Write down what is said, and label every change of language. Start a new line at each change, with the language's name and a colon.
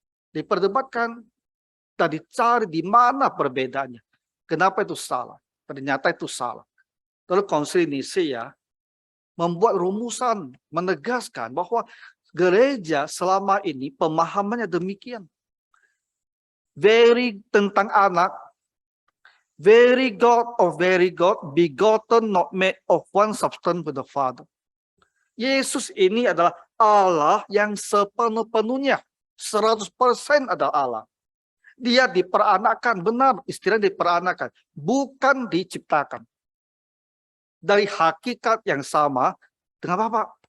Indonesian: Diperdebatkan dan dicari di mana perbedaannya. Kenapa itu salah? Ternyata itu salah. Lalu Konsili Nisea membuat rumusan, menegaskan bahwa gereja selama ini pemahamannya demikian.
English: Very
Indonesian: tentang anak,
English: very God of very God, begotten not made of one substance with the Father.
Indonesian: Yesus ini adalah Allah yang sepenuh-penuhnya, 100% adalah Allah. Dia diperanakkan, benar, istilah diperanakkan, bukan diciptakan. Dari hakikat yang sama dengan Bapa.